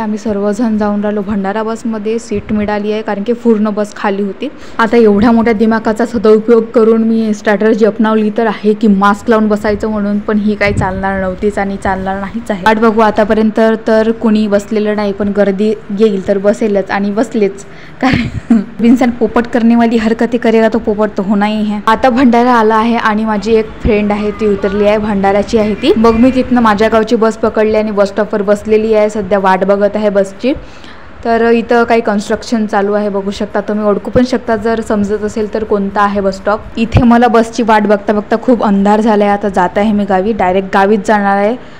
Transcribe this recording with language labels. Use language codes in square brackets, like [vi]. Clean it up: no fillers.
[mr] आम्ही सर्वजण जाऊन राहिलो भंडारा बसमध्ये. सीट मिळाली आहे कारण की पूर्ण बस खाली होती. आता एवढ्या मोठ्या दिमागाचा सदुपयोग करून मी स्ट्रॅटर्जी अपनावली तर आहे की मास्क लावून बसायचं म्हणून, पण ही काही चालणार नव्हतीच आणि चालणार नाहीच आहे. वाट बघू आतापर्यंत तर कुणी बसलेलं नाही, पण गर्दी येईल तर बसेलच आणि बसलेच. [hi] कारण इंसान पोपट करनेवाली हरकती करेगा तो पोपट तो होना ही है. [mr] आता भंडारा आला आहे आणि माझी एक फ्रेंड आहे ती उतरली आहे, भंडाराची आहे ती. मग मी तिथनं माझ्या गावची बस पकडली आणि बस स्टॉपवर बसलेली आहे. सध्या वाट बघत आहे बसची. तर इथं काही कन्स्ट्रक्शन चालू आहे, बघू शकता तुम्ही, ओळखू पण शकता जर समजत असेल तर कोणता आहे बस स्टॉप. इथे मला बसची वाट बघता बघता खूप अंधार झाला आहे. आता जात आहे मी गावी, डायरेक्ट गावीच जाणार आहे.